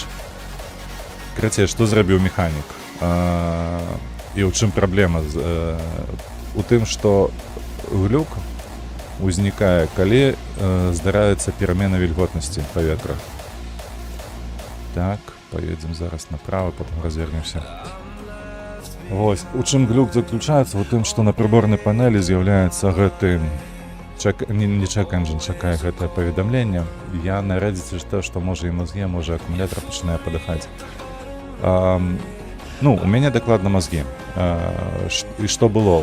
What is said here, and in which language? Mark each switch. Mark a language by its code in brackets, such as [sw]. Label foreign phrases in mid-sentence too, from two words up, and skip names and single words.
[be] Карацей, што зрабіў механік? І ў чым праблема? У тым, што глюк узнікае, калі здараецца перамена вільготнасці паветра. [ru] Так, поедем зараз направо, потом развернемся. [be] Вось, у чым глюк заключаецца? У тым, што на прыборнай панелі з'яўляецца гэты не чэк-энджын, чакае гэтае паведамленне. Я на Reddit чытаў, што можа і мазгі, можа акумулятор пачынае падыхаць. У мяне дакладна мазгі. І што было?